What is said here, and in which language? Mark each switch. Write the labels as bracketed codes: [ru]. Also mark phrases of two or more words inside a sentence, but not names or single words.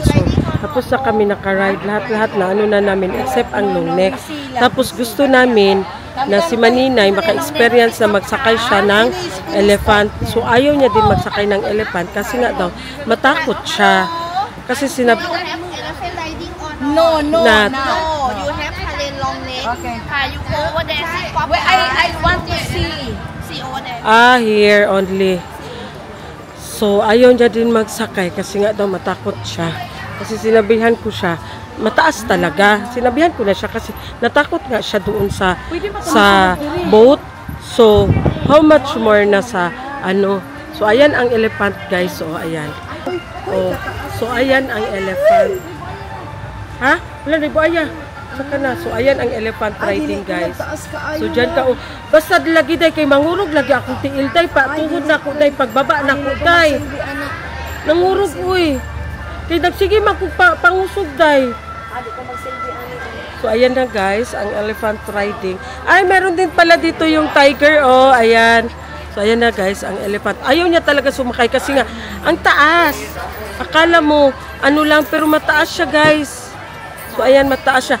[tl] So, tapos na kami naka-ride. Lahat-lahat na ano na namin except ang [en] long neck. [tl] Tapos gusto namin na si Maninay maka-experience na magsakay siya ng elephant. So, ayaw niya din magsakay ng elephant kasi nga daw, matakot siya. Kasi [en] No. You have Thailand long neck. Okay. You go over there. See proper. Wait, I want to see. See over there. Here only. [tl] So, ayaw niya din magsakay kasi nga daw matakot siya. Kasi sinabihan ko siya, mataas talaga. Sinabihan ko na siya kasi natakot nga siya doon sa boat. So, [en] how much more [tl] na sa ano. So, ayan ang elephant guys. So, ayan. Oh, so, ayan ang elephant. Ha? Wala na ibo aya. Saka na. So, ayan ang [en] elephant riding [tl] guys. [ceb] So, dyan ka. Basta lagi day kay mangurog lagi akong tiil day. Tuhod na ako day. Pagbaba na ako day. Nangurog uy. Kaya nagsige pangusog day. So, [tl] ayan na guys. Ang [en] elephant riding. [tl] Ay, meron din pala dito yung tiger. Oh, ayan. So, ayan na guys. Ang elephant. Ayaw niya talaga sumakay kasi nga ang taas. Akala mo ano lang pero mataas siya guys. So, ayan, mataas siya.